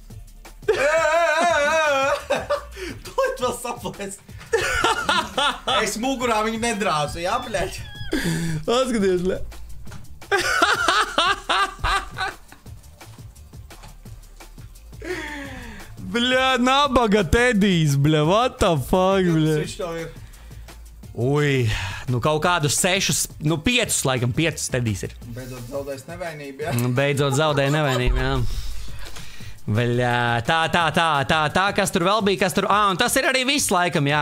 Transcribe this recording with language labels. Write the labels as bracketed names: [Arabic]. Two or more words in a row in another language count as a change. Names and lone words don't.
[Latvian] Tūlīt vēl saplēs. Es mugurā viņu nedrāzu, jā, bļāģ? Paskaties, bļā. Bļā, nabaga Tedijs, bļā, [English] what the fuck, [Latvian] bļā. Viņš to ir. Ui, kaut kādus 6, 5, laikam, 5 Tedijs ir. Beidzot zaudējis nevainību, jā? Beidzot zaudēja nevainību, jā. Bļā, tā, kas tur vēl bija, un tas ir arī viss, laikam, jā.